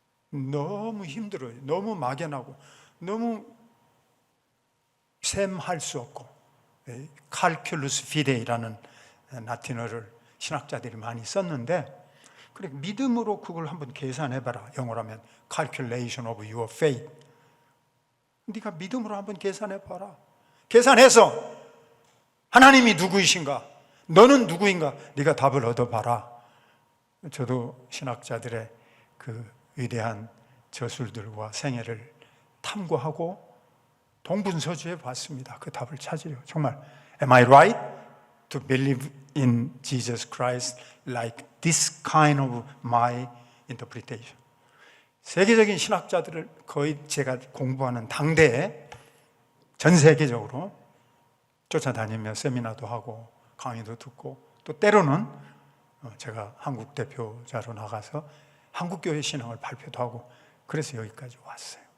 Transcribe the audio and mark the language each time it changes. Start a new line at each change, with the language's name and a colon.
Korean: 너무 힘들어요. 너무 막연하고 너무 셈할 수 없고 칼큘루스 피데이라는 라틴어를 신학자들이 많이 썼는데 그래 믿음으로 그걸 한번 계산해봐라. 영어로 하면
English: calculation of your faith.
Korean: 네가 믿음으로 한번 계산해봐라. 계산해서 하나님이 누구이신가? 너는 누구인가? 네가 답을 얻어봐라. 저도 신학자들의 그 위대한 저술들과 생애를 탐구하고 동분서주해 봤습니다. 그 답을 찾으려. 정말
English: Am I right to believe in Jesus Christ like this kind of my interpretation?
Korean: 세계적인 신학자들을 거의 제가 공부하는 당대에 전 세계적으로 쫓아다니며 세미나도 하고 강의도 듣고 또 때로는 제가 한국 대표자로 나가서 한국교회 신앙을 발표도 하고 그래서 여기까지 왔어요.